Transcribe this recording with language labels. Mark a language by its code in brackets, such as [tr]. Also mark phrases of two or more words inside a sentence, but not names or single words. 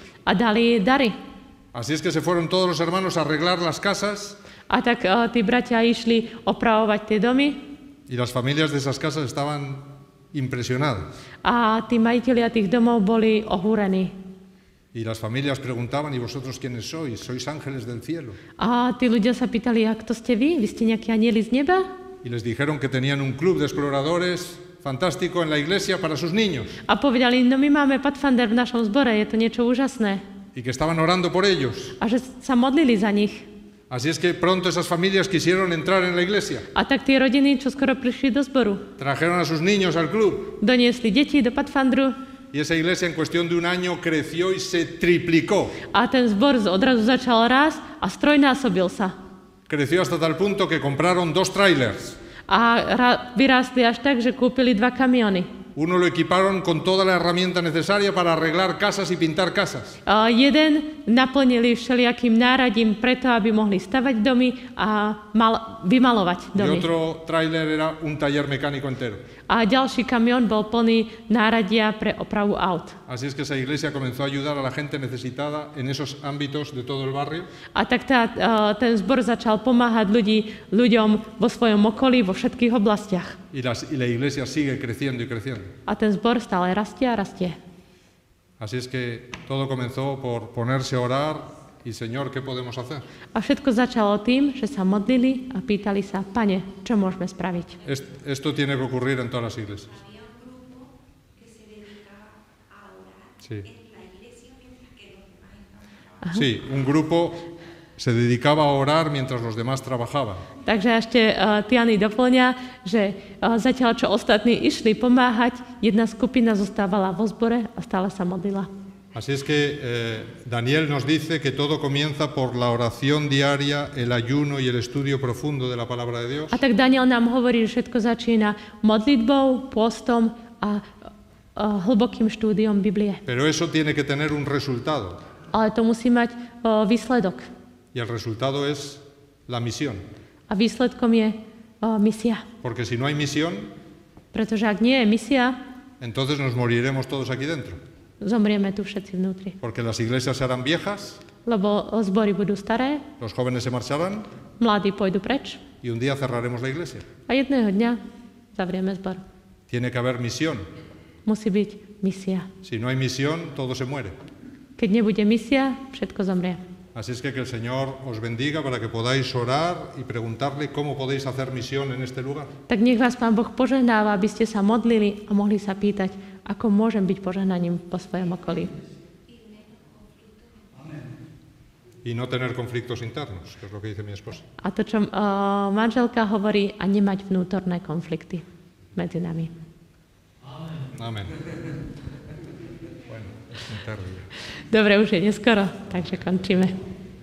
[sk] A dali dary. [es] Así es que se fueron todos los hermanos a arreglar las casas. [sk] A tak tí bratia išli opravovať tie domy. [es] Y las familias de esas casas estaban impresionadas. [sk] A tí majitelia tých domov boli ohúrení. [es] Y las familias preguntaban, ¿y vosotros quiénes sois? ¿Sois ángeles del cielo? [sk] A tí ľudia sa pýtali, a kto ste vy? Vy ste nejakí anjeli z neba? [es] Y les dijeron que tenían un club de exploradores fantástico en la iglesia para sus niños. [sk] A povedali, no my máme Pathfinder v našom zbore, je to niečo úžasné. [es] Y que estaban orando por ellos. [sk] A že sa modlili za nich. [es] Así es que pronto esas familias quisieron entrar en la iglesia. [sk] A tak tie rodiny, čo skoro prišli do zboru. [es] Trajeron a sus niños al club. [sk] Doniesli deti do Pathfinderu. [es] Y esa iglesia en cuestión de un año creció y se triplicó. [sk] A ten zbor odrazu začal rásť a strojnásobil sa. [es] Creció hasta tal punto que compraron 2 trailers. [sk] A vyrástli až tak, že kúpili 2 kamiony. [es] Uno lo equiparon con toda la herramienta necesaria para arreglar casas y pintar casas. [sk] Jeden naplnili všelijakým náradím preto, aby mohli stavať domy a vymalovať domy. [es] Y otro trailer era un taller mecánico entero. [sk] A ďalší kamión bol plný náradia pre opravu aut. [es] Así es que esa iglesia comenzó a ayudar a la gente necesitada en esos ámbitos de todo el barrio. [sk] A tak ten zbor začal pomáhať ľuďom vo svojom okolí, vo všetkých oblastiach. [es] Y la iglesia sigue creciendo y creciendo. [sk] A ten zbor stále rastie a rastie. [es] Así es que todo comenzó por ponerse a orar y Señor, ¿qué podemos hacer? [sk] A všetko začalo tým, že sa modlili a pýtali sa, Pane, čo môžeme spraviť? [es] Esto tiene que ocurrir en todas las iglesias. Sí. Sí, un grupo se dedicaba a orar mientras los demás trabajaban. [sk] Takže ešte Tiany doplňa, že zatiaľ čo ostatní išli pomáhať, jedna skupina zostávala vo zbore a stále sa modlila. [es] Así es que Daniel nos dice que todo comienza por la oración diaria, el ayuno y el estudio profundo de la palabra de Dios. [sk] A tak Daniel nám hovorí, že všetko začína modlitbou, pôstom a hlbokým štúdiom Biblie. [es] Pero eso tiene que tener un resultado. [sk] Ale to musí mať výsledok. [es] Y el resultado es la misión. [sk] A výsledkom je misia. [es] Porque si no hay misión, [sk] pretože ak nie je misia, [es] entonces nos moriremos todos aquí dentro. [sk] Zomrieme tu všetci vnútri. [es] Porque las iglesias se harán viejas, [sk] lebo zbory budú staré, [es] los jóvenes se marcharán, [sk] mladí pôjdu preč [es] y un día cerraremos la iglesia. [sk] A jedného dňa zavrieme zbor. [es] Tiene que haber misión. [sk] Musí byť misia. [es] Si no hay misión, todo se muere. [sk] Keď nebude misia, všetko zomrie. [es] Así es que el Señor os bendiga para que podáis orar y preguntarle cómo podéis hacer misión en este lugar. [sk] Tak nech vás Pán Boh požehnáva, aby ste sa modlili a mohli sa pýtať, ako môžem byť požehnaním po svojom okolí. [es] Y no tener conflictos internos, que es lo que dice mi esposa. [sk] A to, čo manželka hovorí, a nemať vnútorné konflikty medzi nami. [es] Amen. Bueno, es muy tarde. [sk] Dobre, už je neskoro, takže končíme.